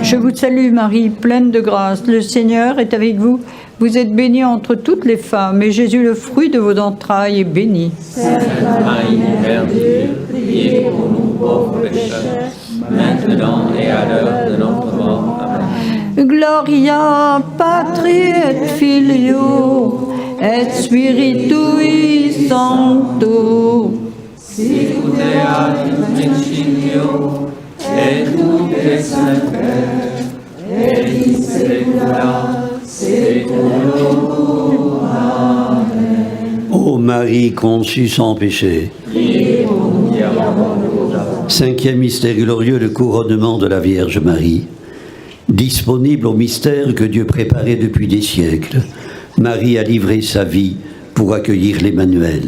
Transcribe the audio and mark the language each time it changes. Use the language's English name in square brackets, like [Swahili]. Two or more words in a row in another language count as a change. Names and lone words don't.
[French] Je vous salue Marie, pleine de grâce, le Seigneur est avec vous. Vous êtes bénie entre toutes les femmes, et Jésus, le fruit de vos entrailles, est béni. Sainte Marie, Mère de Dieu, priez pour nous pauvres pécheurs, maintenant et à l'heure de notre mort. Amen. [Latin] Gloria Patri et Filio et Spiritui Sancto. Sicutea in principio, et nunc et semper, et in saecula saeculorum. Amen. [French] Ô Marie conçue sans péché, Priez pour nous qui avons le péché. cinquième mystère glorieux, le couronnement de la Vierge Marie. Disponible au mystère que Dieu préparait depuis des siècles, Marie a livré sa vie pour accueillir l'Emmanuel.